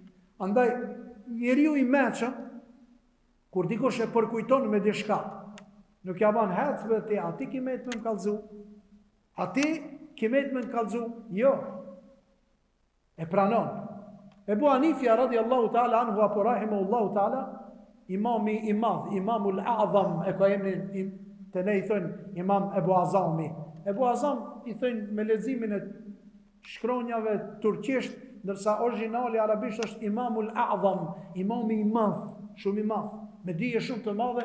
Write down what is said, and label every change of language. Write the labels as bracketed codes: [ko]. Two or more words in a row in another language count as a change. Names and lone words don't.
[sq] Andaj njeriu i mëshëm kur dikush e përkujton me diçka, Nuk ja ban hecbe ti, ati kimet me më kallzu. Ati kimet me më kallzu. Jo. E pranon. Ebu Hanifja [ar] رضي الله تعالى عنه [sq] apo [ar] رحمه الله تعالى, [sq] imami i madh, [ar] الإمام الأعظم, [sq] e ka emrin të ne i thënë imam Ebu Azami. Ebu Azam i thënë me leximin e shkronjave turqisht, ndërsa origjinali arabisht është [ar] الإمام الأعظم, [sq] imami i madh, shumë i madh, me dije shumë të madhe.